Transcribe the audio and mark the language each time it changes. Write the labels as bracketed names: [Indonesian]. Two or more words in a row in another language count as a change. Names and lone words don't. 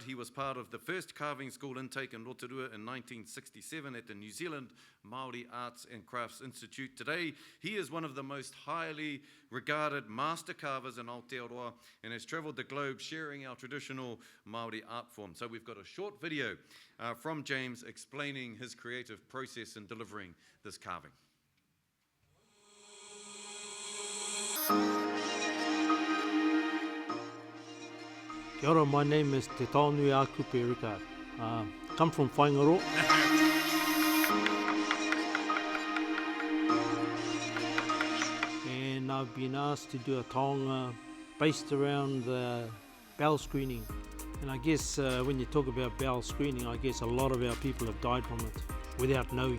[English] He was part of the first carving school intake in Rotorua in 1967 at the New Zealand Maori Arts and Crafts Institute. Today, he is one of the most highly regarded master carvers in Aotearoa and has travelled the globe sharing our traditional Maori art form. So we've got a short video from James explaining his creative process in delivering this carving. [Māori] Kia ora, [English] my name is Te Taonui a Kupe Rickard. Come from Whaingaro. And I've been asked to do a taonga based around bowel screening. And I guess when you talk about bowel screening, I guess a lot of our people have died from it without knowing.